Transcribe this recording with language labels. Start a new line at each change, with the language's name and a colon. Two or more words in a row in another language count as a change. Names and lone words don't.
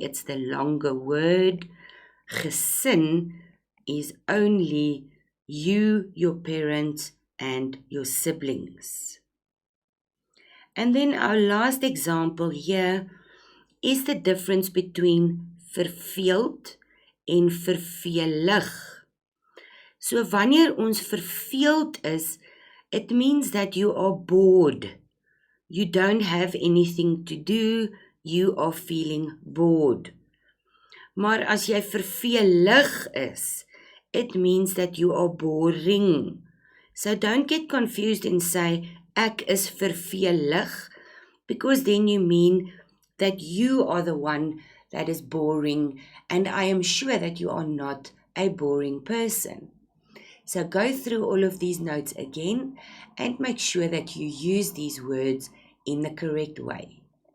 English: It's the longer word. Gesin is only you, your parents, and your siblings. And then our last example here is the difference between
Afrikaans: verveeld en vervelig. So wanneer ons verveeld is,
English: it means that you are bored. You don't have anything to do, you are feeling bored.
Afrikaans: Maar as jy vervelig is,
English: it means that you are boring. So don't get confused and say,
Afrikaans: ek is vervelig,
English: because then you mean that you are the one that is boring, and I am sure that you are not a boring person. So go through all of these notes again and make sure that you use these words in the correct way.